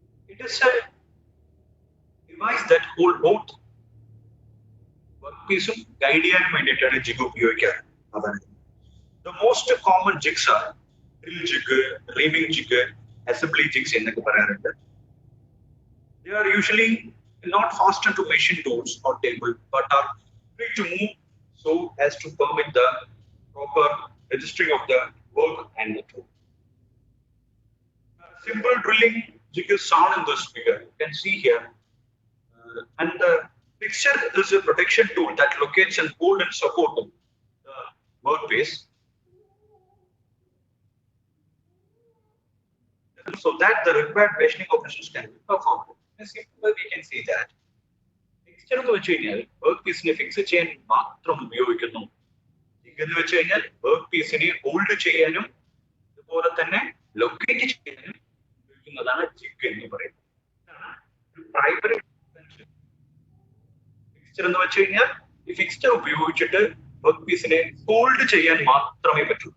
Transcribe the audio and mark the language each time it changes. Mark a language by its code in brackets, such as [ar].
[en] it is a device that hold both വർക്ക്പീസും [ml] guide ചെയ്യാൻ വേണ്ടിയിട്ടാണ് jig ഉപയോഗിക്കാറ്. അതാണ് [en] the most common jigs are drill jig, reaming jig, assembly jigs [ml] എന്നൊക്കെ പറയാറുണ്ട്. [en] They are usually not fastened to machine doors or table, but are free to move so as to permit the proper registering of the work and the tool. Simple drilling jig is shown in this figure. You can see here. And the fixture is a protection tool that locates and hold and support the workpiece, so that the required machining operations can be performed. Simple, we can see that. [ml] Fixture എന്ന് വെച്ച് കഴിഞ്ഞാൽ work പീസിനെ fix ചെയ്യാൻ മാത്രം ഉപയോഗിക്കുന്നു. Jig എന്ന് വെച്ച് കഴിഞ്ഞാൽ work പീസിനെ hold ചെയ്യാനും അതുപോലെ തന്നെ ലൊക്കേറ്റ് ചെയ്യാനും ഉപയോഗിക്കുന്നതാണ് ജിഗ് എന്ന് പറയുന്നത്. പ്രൈമറി ഫിക്സ്ചർ എന്ന് വെച്ച് കഴിഞ്ഞാൽ ഈ ഫിക്സ്ചർ ഉപയോഗിച്ചിട്ട് വർക്ക് പീസിനെ ഹോൾഡ് ചെയ്യാൻ മാത്രമേ പറ്റൂ.